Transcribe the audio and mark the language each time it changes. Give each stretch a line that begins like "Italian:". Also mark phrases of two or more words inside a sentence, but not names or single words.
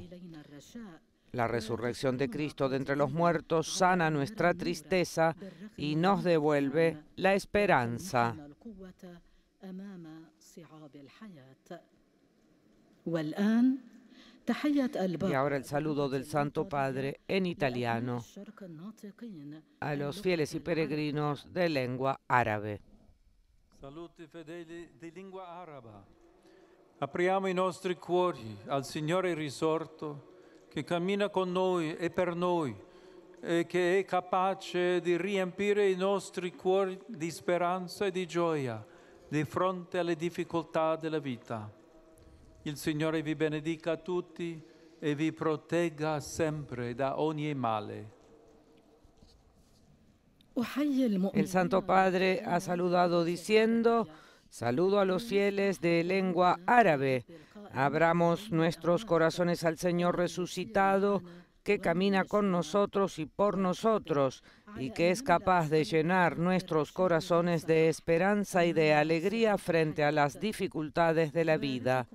Spanish: La resurrección de Cristo de entre los muertos sana nuestra tristeza y nos devuelve la esperanza. Y ahora el saludo del Santo Padre en italiano a los fieles y peregrinos de lengua árabe.
Italian: Saluti fedeli di lingua araba. Apriamo i nostri cuori al Signore risorto che cammina con noi e per noi e che è capace di riempire i nostri cuori di speranza e di gioia di fronte alle difficoltà della vita. Il Signore vi benedica a tutti, e vi protegga sempre da ogni male.
Spanish: El Santo Padre ha saludado diciendo: saludo a los fieles de lengua árabe. Abramos nuestros corazones al Señor resucitado, que camina con nosotros y por nosotros, y que es capaz de llenar nuestros corazones de esperanza y de alegría frente a las dificultades de la vida.